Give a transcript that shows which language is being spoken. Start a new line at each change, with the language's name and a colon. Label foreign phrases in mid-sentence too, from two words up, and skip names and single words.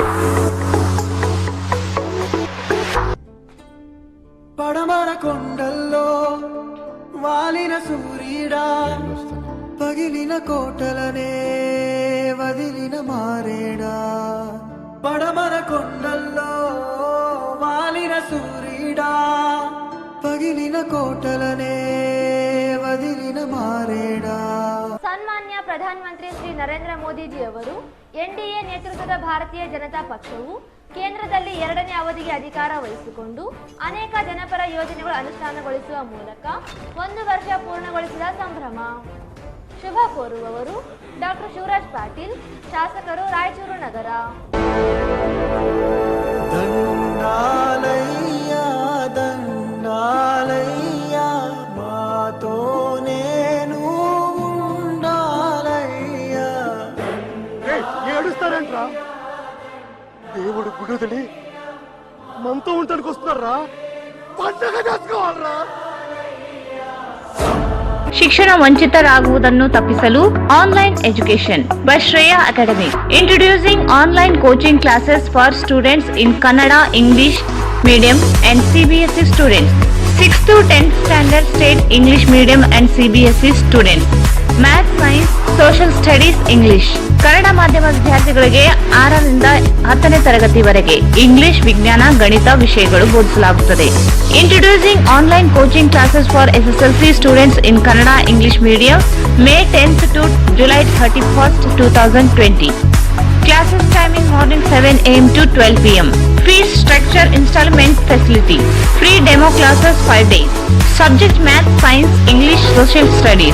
Telugu: పడమర కొండల్లో వాలిన సూర్యుడా, పగిలిన కోటలనే వదిలిన మారేడా. పడమర కొండల్లో వాలిన సూర్యుడా, పగిలిన కోటలనే వదిలిన మారేడా.
Kannada: ಸನ್ಮಾನ್ಯ ಪ್ರಧಾನಮಂತ್ರಿ ಶ್ರೀ ನರೇಂದ್ರ ಮೋದಿಜಿ ಅವರು ಎನ್ಡಿಎ ನೇತೃತ್ವದ ಭಾರತೀಯ ಜನತಾ ಪಕ್ಷವು ಕೇಂದ್ರದಲ್ಲಿ 2ನೇ ಅವಧಿಗೆ ಅಧಿಕಾರ ವಹಿಸಿಕೊಂಡು ಅನೇಕ ಜನಪರ ಯೋಜನೆಗಳು ಅನುಷ್ಠಾನಗೊಳಿಸುವ ಮೂಲಕ 1 ವರ್ಷ ಪೂರ್ಣಗೊಳಿಸಿದ ಸಂಭ್ರಮ. ಶುಭ ಕೋರುವವರು ಡಾಕ್ಟರ್ ಶಿವರಾಜ್ ಪಾಟೀಲ್, ಶಾಸಕರು, ರಾಯಚೂರು ನಗರ.
Telugu: దండాలయ్య దండాలయ్య మాతోనేను ఉండాలయ్య. ఏడుస్తారంట్రా? దేవుడు గుడివదిలి మనతో ఉండడానికి వస్తున్నారా? పండగ చేసుకోవాలరా?
Kannada: ಶಿಕ್ಷಣ ವಂಚಿತರಾಗುವುದನ್ನು ತಪ್ಪಿಸಲು
English: online education by Shreya Academy. introducing online coaching classes for students in Kannada, English medium and CBSE students. 6th to 10th standard state English medium and CBSE students. Math, Science, Social Studies, English.
Kannada: ಕನ್ನಡ ಮಾಧ್ಯಮ ವಿದ್ಯಾರ್ಥಿಗಳಿಗೆ 6ರಿಂದ 10ನೇ ತರಗತಿವರೆಗೆ ಇಂಗ್ಲಿಷ್, ವಿಜ್ಞಾನ, ಗಣಿತ ವಿಷಯಗಳು ಬೋಧಿಸಲಾಗುತ್ತದೆ.
English: introducing online coaching classes for SSLC students in Kannada, English medium, May 10th to July 31st, 2020. Classes timing morning 7 AM to 12 PM. Fees structure installment facility. Free demo classes 5 days. Subject Math, Science, English, Social Studies.